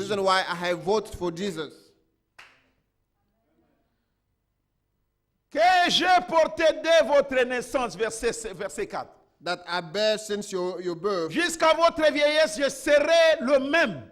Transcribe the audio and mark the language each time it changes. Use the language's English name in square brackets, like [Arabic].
[English] reason why I have voted for Jesus. [French] Que j'ai porté dès votre naissance, verset 4. [English] That I bear since your birth, [French] Jusqu'à votre vieillesse, je serai le même.